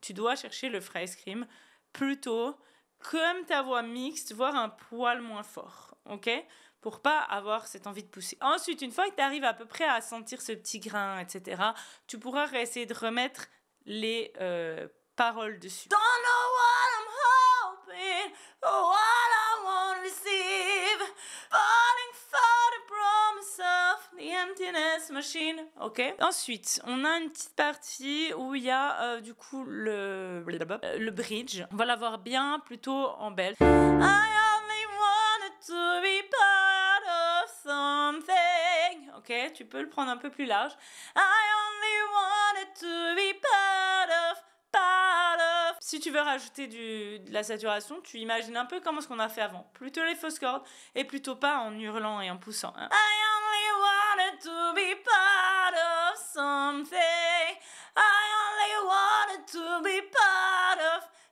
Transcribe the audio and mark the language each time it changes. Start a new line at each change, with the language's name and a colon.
French: Tu dois chercher le fry scream plutôt comme ta voix mixte, voire un poil moins fort, ok? Pour pas avoir cette envie de pousser. Ensuite, une fois que tu arrives à peu près à sentir ce petit grain, etc., tu pourras essayer de remettre les paroles dessus.
English: Don't know what I'm hoping, or what I won't receive, falling for the promise of the emptiness machine.
French: Ok. Ensuite, on a une petite partie où il y a du coup le bridge. On va l'avoir bien plutôt en belle.
English: I only wanted to be part of something.
French: Ok, tu peux le prendre un peu plus large.
English: I only wanted to be part of.
French: Si tu veux rajouter de la saturation, tu imagines un peu comment ce qu'on a fait avant. Plutôt les fausses cordes et plutôt pas en hurlant et en poussant. Hein.
English: I only wanted to be part of something. I only wanted to be part of.